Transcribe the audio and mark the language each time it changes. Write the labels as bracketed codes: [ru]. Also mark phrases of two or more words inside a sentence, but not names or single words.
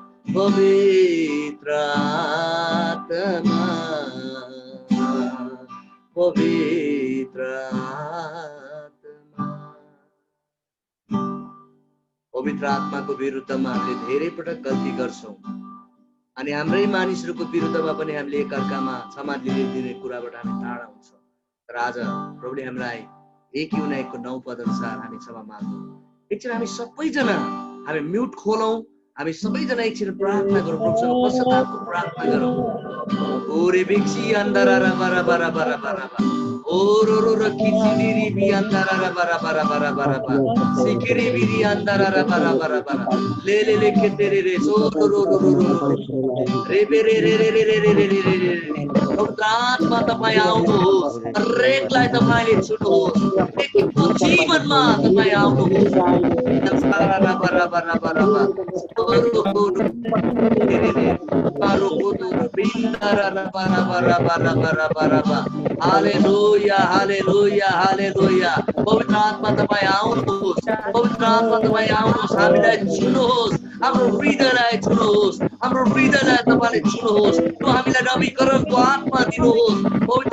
[ne] पवित्र आत्मा पवित्र आत्मा पवित्र आत्माको विरुद्धमा हामीले धेरै पटक गल्ती गर्छौं अनि हाम्रै मानिसहरूको विरुद्धमा पनि हामीले एकअर्कामा क्षमा दिने कुराबाट हामी टाढा हुन्छौं तर आज प्रभुले हामीलाई 1 युनाइको 9 पद अनुसार हामी क्षमा माग्छौं एकछिन हामी सबैजना हामी म्युट खोलौं हामी सबैजना एकछिन प्रार्थना गरौँ प्रभुसँग पश्चातापको प्रार्थना गरौँ ओरे बिक्सी अन्दरा रा बरा बरा बरा बरा ओरो रो रो खिचिरी बि अन्दरा रा बरा बरा बरा बरा सिकरी बिरी अन्दरा रा बरा बरा बरा ले खेते रे सो रो रो रो रो रे बे रे रे रे रे रे रे रे रे आत्मा तपाईं आउनुहोस् हरेकलाई तपाईले छुनुहोस् एकको जीवनमा तपाईं आउनुहोस् अन्दरा रा बरा बरा बरा हालेलुया हालेलुया हालेलुया पवित्र आत्मा तपाईं आउनुहोस् पवित्र आत्मा तपाईं आउनुहोस् हामीलाई छुनुहोस् हाम्रो हृदयलाई छुनुहोस् हाम्रो हृदयलाई तपाईले छुनुहोस् र हामीलाई नवीकरणको आत्मा दिनुहोस् पवित्र